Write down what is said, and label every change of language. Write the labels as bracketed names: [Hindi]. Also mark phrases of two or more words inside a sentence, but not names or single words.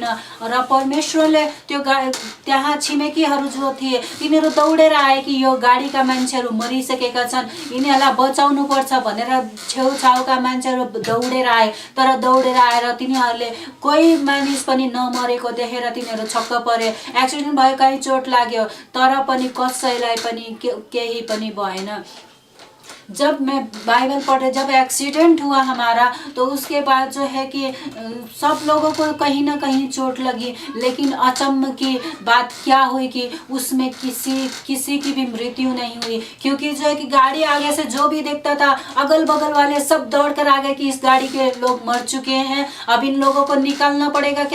[Nepali] र परमेश्वरले त्यो त्यहाँ छिमेकीहरू जो थिए तिनीहरू दौडेर आए कि यो गाडीका मान्छेहरू मरिसकेका छन्, यिनीहरूलाई बचाउनु पर्छ भनेर छेउछाउका मान्छेहरू दौडेर आए। तर दौडेर आएर तिनीहरूले कोही मानिस पनि नमरेको देखेर तिनीहरू छक्क परे। एक्सिडेन्ट भयो, कहीँ चोट लाग्यो, तर पनि कसैलाई पनि केही पनि भएन। [Hindi] जब मैं बाइबल पढ़े, जब एक्सीडेंट हुआ हमारा, तो उसके बाद जो है कि सब लोगों को कहीं ना कहीं चोट लगी, लेकिन अचम्म की बात क्या हुई कि उसमें किसी की भी मृत्यु नहीं हुई, क्योंकि जो है कि गाड़ी आगे से जो भी देखता था अगल बगल वाले सब दौड़ कर आ गए कि इस गाड़ी के लोग मर चुके हैं, अब इन लोगों को निकालना पड़ेगा क्या।